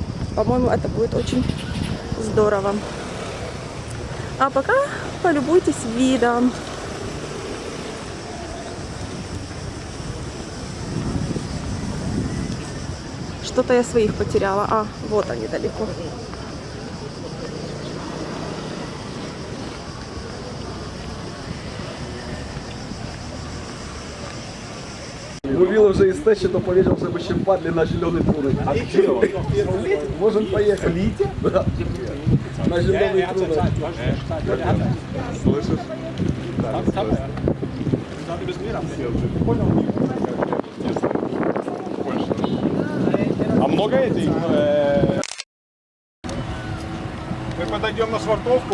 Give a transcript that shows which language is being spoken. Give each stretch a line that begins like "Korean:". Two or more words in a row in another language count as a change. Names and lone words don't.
Russian: По-моему, это будет очень здорово. А пока полюбуйтесь видом. Что-то я своих потеряла. А, вот они далеко.
Polish: Mówił, że jesteście, to powiedział, żebyście wpadli na zielony trunek. A gdzie on? Możemy pojechać.
Russian: Да. На зеленый trunek. Слышишь? А много этих? Мы подойдем на швартовку.